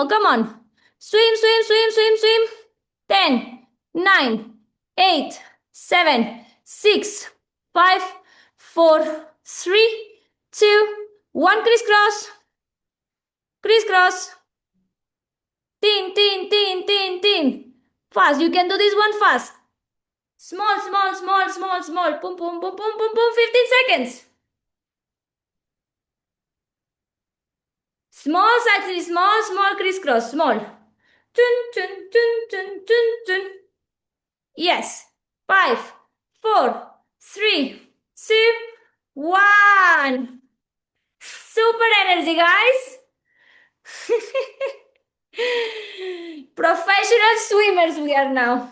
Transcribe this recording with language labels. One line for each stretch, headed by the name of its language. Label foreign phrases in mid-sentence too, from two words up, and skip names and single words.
English: Come on. Swim. 10, 9, 8, 7, 6, 5, 4, 3, 2, 1. Crisscross. Tin, tin, tin, tin, tin. Fast. You can do this one fast. Small, small, small, small, small. Boom, boom, boom, boom, boom, boom. 15 seconds. Small side, small, small crisscross, small. Tun, tun, tun, tun, tun, tun. Yes. 5, 4, 3, 2, 1. Super energy, guys. Professional swimmers we are now.